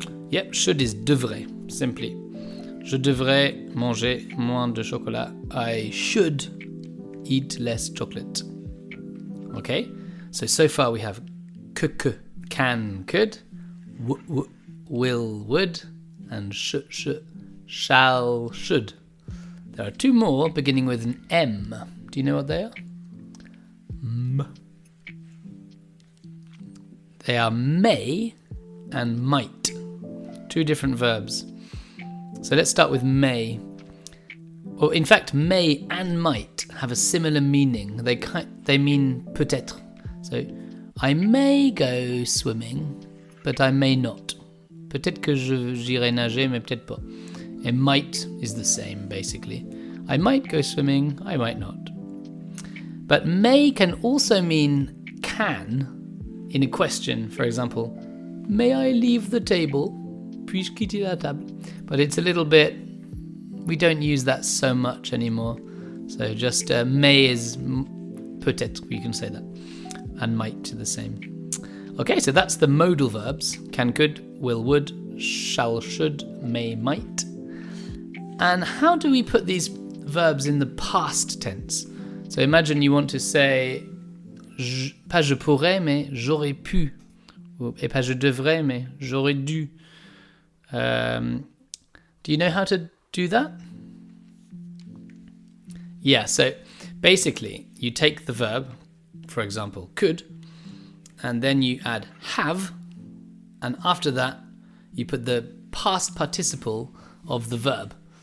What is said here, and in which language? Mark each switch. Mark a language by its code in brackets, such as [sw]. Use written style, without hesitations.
[en] Yep, should is devrait, simply. [fr] Je devrais manger moins de chocolat. [en] I should eat less chocolate. Okay, so far we have can, could, will, would, and shall, should. There are two more beginning with an M. Do you know what they are? They are may and might. Two different verbs. So let's start with may. Or in fact, may and might have a similar meaning. They mean peut-être. So I may go swimming. but I may not. [fr] Peut-être que j'irai nager, mais peut-être pas. [en] And might is the same, basically. I might go swimming, I might not. But may can also mean can in a question. For example, may I leave the table? [fr] Puis-je quitter la table? [en] But it's a little bit, we don't use that so much anymore. So just may is peut-être, you can say that. And might the same. Okay, so that's the modal verbs. Can, could, will, would, shall, should, may, might. And how do we put these verbs in the past tense? So imagine you want to say, [fr] pas je pourrais, mais j'aurais pu. Et pas je devrais, mais j'aurais dû. [en] Do you know how to do that? Yeah, so basically you take the verb, for example, could, and then you add have, and after that you put the past participle of the verb.